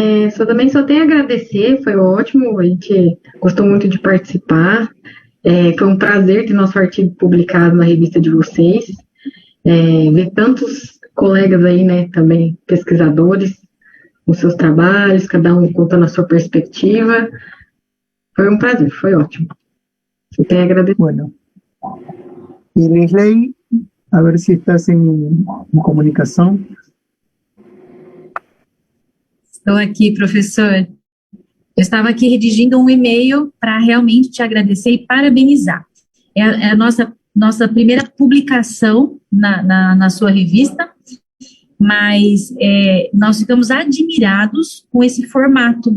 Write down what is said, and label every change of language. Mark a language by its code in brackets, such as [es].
[pt] Também só tenho a agradecer, foi ótimo, a gente gostou muito de participar, foi um prazer ter nosso artigo publicado na revista de vocês, ver tantos colegas aí, né, também pesquisadores, com seus trabalhos, cada um contando a sua perspectiva, foi um prazer, foi ótimo. Só tenho a agradecer. [es] Bueno, y Lisley, a ver si estás en comunicación. [pt] Estou aqui, professor. Eu estava aqui redigindo um e-mail para realmente te agradecer e parabenizar. É a nossa primeira publicação na sua revista, mas nós ficamos admirados com esse formato.